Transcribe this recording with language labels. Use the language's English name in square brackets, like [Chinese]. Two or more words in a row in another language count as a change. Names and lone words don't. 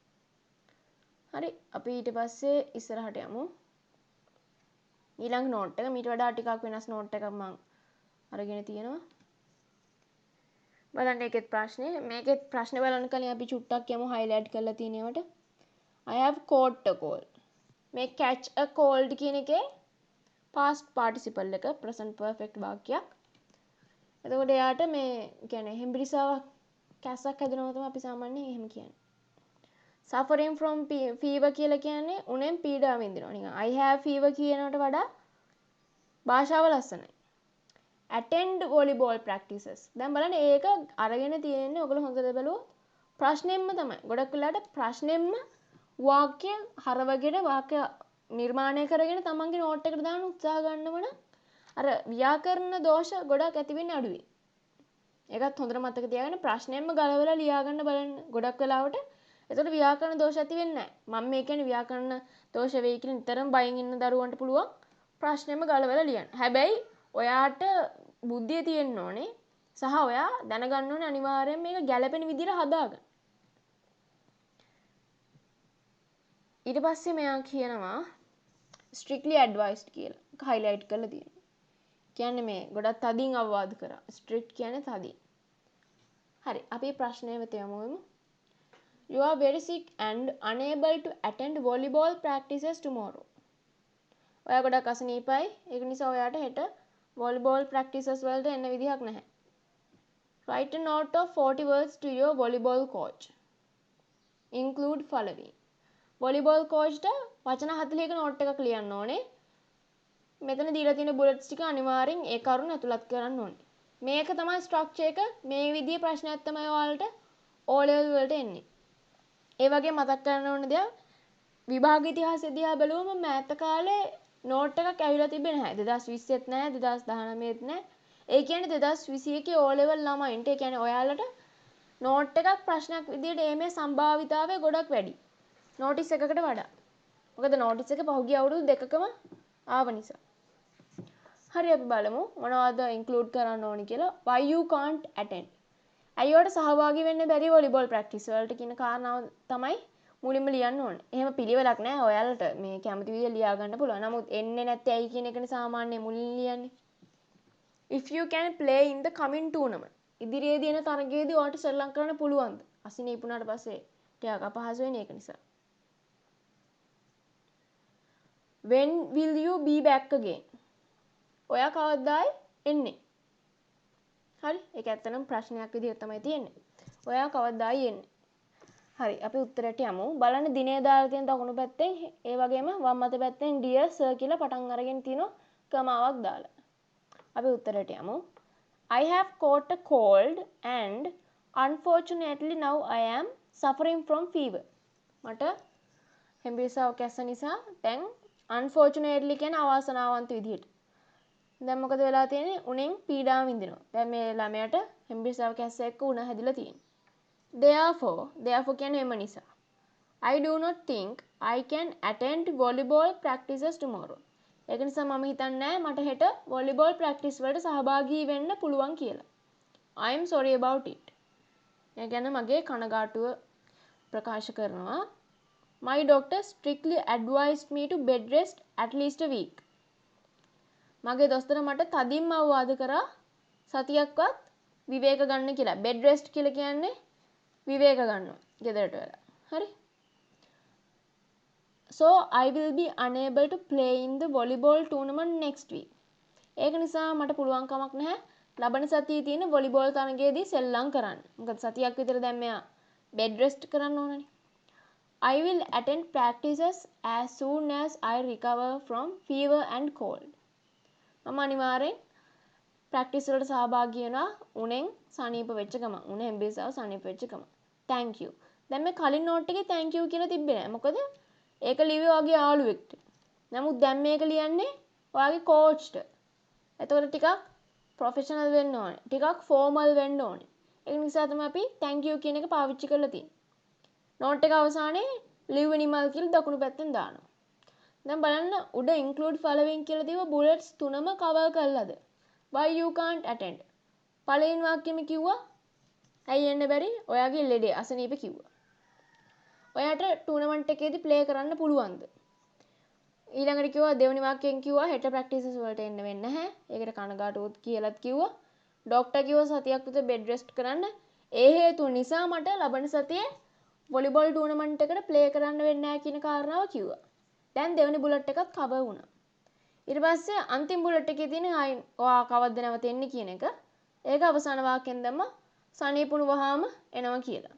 [Sinhala] හරි. අපි ඊට පස්සේ ඉස්සරහට යමු. ඊළඟ නෝට් එක මීට වඩා ටිකක් වෙනස් නෝට් එකක් මම අරගෙන තියෙනවා. බලන්න ඒකෙත් ප්‍රශ්නේ. මේකෙත් ප්‍රශ්න බලන්න කලින් අපි චුට්ටක් යමු highlight කරලා තියෙන ඒවාට. [English] I have caught a cold. [Sinhala] මේ [English] catch a cold [Sinhala] කියන එකේ [English] past participle [Sinhala] එක [English] present perfect [Sinhala] වාක්‍යයක්. එතකොට එයාට මේ කියන්නේ හෙම්බිරිසාවක් කැස්සක් හැදෙනවා තමයි අපි සාමාන්‍යයෙන් එහෙම කියන්නේ. [English] suffering from fever [Sinhala] කියලා කියන්නේ උණෙන් පීඩාව විඳිනවා. නිකන් [English] I have fever [Sinhala] කියනකට වඩා භාෂාව ලස්සනයි. [English] attend volleyball practices. [Sinhala] දැන් බලන්න ඒක අරගෙන තියෙන්නේ ඔයගොල්ලෝ හොඳට බැලුවොත් ප්‍රශ්නෙම්ම තමයි. ගොඩක් වෙලාවට ප්‍රශ්නෙම්ම වාක්‍ය හරවගෙන වාක්‍ය නිර්මාණය කරගෙන තමන්ගේ නෝට් එකට දාන්න උත්සාහ ගන්නවනම් අර ව්‍යාකරණ දෝෂ ගොඩක් ඇති වෙන්නේ අඩුයි. ඒකත් හොඳට මතක තියාගන්න ප්‍රශ්නෙම්ම ගලවලා ලියා ගන්න බලන්න ගොඩක් වෙලාවට. එතකොට ව්‍යාකරණ දෝෂ ඇති වෙන්නේ නැහැ. මම මේ කියන්නේ ව්‍යාකරණ දෝෂ වෙයි කියලා නිතරම බයෙන් ඉන්න දරුවන්ට පුළුවන් ප්‍රශ්නෙම්ම ගලවලා ලියන්න. හැබැයි ඔයාට බුද්ධිය තියෙන්න ඕනේ සහ ඔයා දැනගන්න ඕනේ අනිවාර්යයෙන් මේක ගැළපෙන විදිහට හදාගන්න. ඊට පස්සේ මෙයා කියනවා [English] strictly advised [Sinhala] කියලා highlight කරලා තියෙනවා. කියන්නේ මේ ගොඩක් තදින් අවවාද කරා. strict කියන්නේ තදින්. හරි අපි ප්‍රශ්නය වෙත යමු. [English] You are very sick and unable to attend volleyball practices tomorrow. [Sinhala] ඔයා ගොඩක් අසනීපයි. ඒක නිසා ඔයාට හෙට [English] volleyball practices [Sinhala] වලට එන්න විදිහක් නැහැ. [English] Write a note of 40 words to your volleyball coach. Include following. volleyball coach [Sinhala] ට වචන 40ක note එකක් ලියන්න ඕනේ. මෙතන දීලා තියෙන bullets ටික අනිවාර්යෙන් ඒ කරුණ ඇතුළත් කරන්න ඕනේ. මේක තමයි structure එක. මේ විදිහේ ප්‍රශ්නයක් තමයි ඔයාලට [English] O level [Sinhala] වලට එන්නේ. ඒ වගේ මතක් කරගන්න ඕන දෙයක් විභාග ඉතිහාසය දිහා බැලුවම මෑත කාලේ නෝට් එකක් ඇවිල්ලා තිබෙන්නේ නැහැ 2020ෙත් නැහැ 2019ෙත් නැහැ ඒ කියන්නේ 2021 [English] O level [Sinhala] ළමයින්ට ඒ කියන්නේ ඔයාලට නෝට් එකක් ප්‍රශ්නයක් විදියට එීමේ සම්භාවිතාවය ගොඩක් වැඩි නෝටිස් එකකට වඩා මොකද නෝටිස් එක පහුගිය අවුරුදු දෙකකම ආව නිසා හරි අපි බලමු මොනවද ඉන්ක්ලූඩ් කරන්න ඕනි කියලා [English] why you can't attend [Sinhala] අයියට සහභාගී වෙන්න බැරි [English] volleyball practice [Sinhala] වලට කියන කාරණාව තමයි මුලින්ම ලියන්න ඕනේ. එහෙම පිළිවෙලක් නැහැ. ඔයාලට මේ කැමති විදිහට ලියා ගන්න පුළුවන්. නමුත් එන්නේ නැත්තේ ඇයි කියන එකනේ සාමාන්‍ය මුලින් ලියන්නේ. [English] If you can play in the coming tournament. [Sinhala] ඉදිරියේදී එන තරගයේදී ඔයාලට ශ්‍රී ලංකාවට කරන්න පුළුවන්ද? අසනීප වුණාට පස්සේ ටිකක් අපහසු වෙන එක නිසා. [English] When will you be back again? [Sinhala] ඔයා කවදායි එන්නේ? හරි. ඒක ඇත්තටම ප්‍රශ්නයක් විදිහට තමයි තියෙන්නේ. ඔයා කවදායි එන්නේ? හරි අපි උත්තරයට යමු බලන්න දිනේ දාලා තියෙන දකුණු පැත්තෙන් ඒ වගේම වම් අත පැත්තෙන් [English] dear sir [Sinhala] කියලා පටන් අරගෙන තිනෝ කමාවක් දාලා අපි උත්තරයට යමු [English] I have caught a cold and unfortunately now I am suffering from fever [Sinhala] මට හෙම්බිරිස්සාව කැස්ස නිසා දැන් unfortunately කියන අවාසනාවන්ත විදිහට දැන් මොකද වෙලා තියෙන්නේ උණෙන් පීඩාව විඳිනවා දැන් මේ ළමයාට හෙම්බිරිස්සාව කැස්ස එක්ක උණ හැදිලා තියෙනවා Therefore කියන්නේ එම නිසා. [English] I do not think I can attend volleyball practices tomorrow. [Sinhala] ඒක නිසා මම හිතන්නේ නැහැ මට හෙට [English] volleyball practice [Sinhala] වලට සහභාගී වෙන්න පුළුවන් කියලා. [English] I am sorry about it. [Sinhala] ඒ කියන්නේ මගේ කනගාටුව ප්‍රකාශ කරනවා. [English] My doctor strictly advised me to bed rest at least a week. [Sinhala] මගේ දොස්තර මට තදින්ම අවවාද කරා සතියක්වත් විවේක ගන්න කියලා. [English] bed rest [Sinhala] කියලා කියන්නේ විවේක ගන්නවා ගෙදරට වෙලා හරි [English] so I will be unable to play in the volleyball tournament next week [Sinhala] ඒක නිසා මට පුළුවන් කමක් නැහැ ලබන සතියේ තියෙන වොලිබෝල් තරගයේදී සෙල්ලම් කරන්න මොකද සතියක් විතර දැන් මෙයා [English] bed rest [Sinhala] කරන්න ඕනනේ [English] I will attend practices as soon as I recover from fever and cold [Sinhala] මම අනිවාර්යෙන් ප්‍රැක්ටිස් වලට සහභාගී වෙනවා උණෙන් සනීප වෙච්ච ගම උණ හෙම්බිරිස්සාව සනීප වෙච්ච ගම [English] thank you [Sinhala] දැන් මේ කලින් නෝට් එකේ [English] thank you [Sinhala] කියලා තිබ්බේ නෑ මොකද ඒක ලිව්වේ ඔයාගේ යාළුවෙක්ට නමුත් දැන් මේක ලියන්නේ ඔයාගේ කෝච්ට එතකොට ටිකක් ප්‍රොෆෙෂනල් වෙන්න ඕනේ ටිකක් ෆෝමල් වෙන්න ඕනේ ඒ නිසා තමයි අපි [English] thank you [Sinhala] කියන එක පාවිච්චි කරලා තියෙන්නේ නෝට් එක අවසානයේ [English] live animal [Sinhala] කියලා දකුණු පැත්තෙන් දානවා දැන් බලන්න උඩ [English] include following [Sinhala] කියලා දීව bullets තුනම cover කරලාද [English] why you can't attend [Sinhala] පළවෙනි වාක්‍යෙම කිව්වා ඇයි එන්න බැරි ඔයාගේ ලෙඩේ අසනීප කිව්වා ඔයාට ටූර්නමන්ට් එකේදී ප්ලේ කරන්න පුළුවන්ද ඊළඟට කිව්වා දෙවෙනි වාක්‍යයෙන් කිව්වා හෙට ප්‍රැක්ටිසස් වලට එන්න වෙන්නේ නැහැ ඒකට කනගාටුවොත් කියලාත් කිව්වා ડોක්ටර් කිව්වා සතියක් විතර [English] bed rest [Sinhala] කරන්න ඒ හේතුව නිසා මට ලබන සතියේ [English] volleyball tournament [Sinhala] එකට ප්ලේ කරන්න වෙන්නේ නැහැ කියන කාරණාව කිව්වා දැන් දෙවෙනි බුලට් එකත් කවර් වුණා ඊට පස්සේ අන්තිම බුලට් එකේ තියෙන ඔයා කවද්ද නැවත එන්නේ කියන එක ඒක අවසාන වාක්‍යයෙන් දැම්මා සනීපුණු වහාම එනවා කියලා.